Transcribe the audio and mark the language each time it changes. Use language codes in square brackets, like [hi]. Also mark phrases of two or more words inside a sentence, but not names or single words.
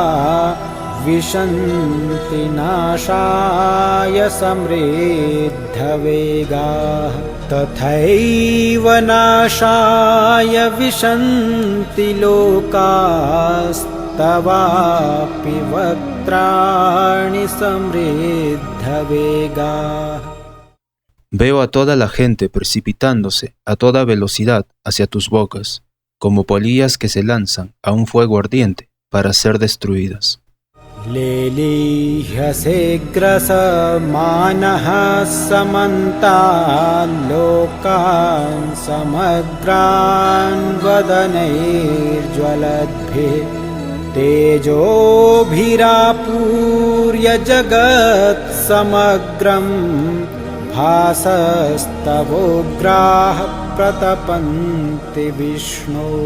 [sa] विशन्ति नाशाय समृद्धवेगाः तथैव नाशाय विशन्ति लोकास्तवापि वक्त्राणि समृद्धवेगाः. [es] Veo a toda la gente precipitándose a toda velocidad hacia tus bocas, como polillas que se lanzan a un fuego ardiente para ser destruidas. [sa] लेलीह्यसेग्रसमानः समन्ताल्लोकान् समग्रान् वदनैर्ज्वलद्भिः तेजोभिरापूर्य जगत् समग्रम् भासस्तवोग्राः प्रतपन्ति विष्णो.